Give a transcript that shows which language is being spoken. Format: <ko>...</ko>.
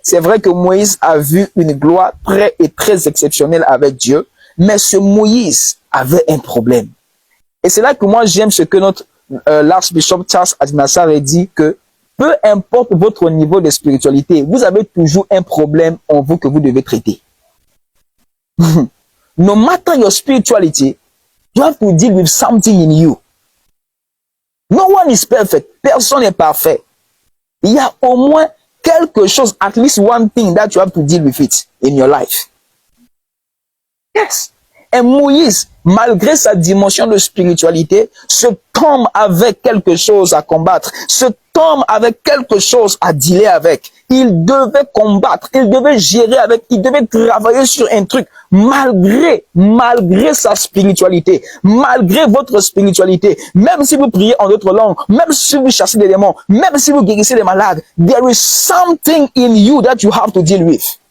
<fr>C'est vrai que Moïse a vu une gloire très exceptionnelle avec Dieu. Mais ce Moïse avait un problème. Et c'est là que moi j'aime ce que notre l'archbishop Charles Adinassar a dit, que peu importe votre niveau de spiritualité, vous avez toujours un problème en vous que vous devez traiter.</fr> <en>No matter your spirituality, you have to deal with something in you. No one is perfect.</en> <fr>Personne n'est parfait. Il y a au moins quelque chose,</fr> <en>at least one thing that you have to deal with it in your life. Yes.</en> <fr>Et Moïse, malgré sa dimension de spiritualité, cet homme avait quelque chose à combattre. Cet homme avait quelque chose à dealer avec. Il devait combattre, il devait gérer avec, il devait travailler sur un truc, malgré sa spiritualité, malgré votre spiritualité, même si vous priez en d'autres langues, même si vous chassez des démons, même si vous guérissez les malades,</fr> <en>there is something in you that you have to deal with.</en>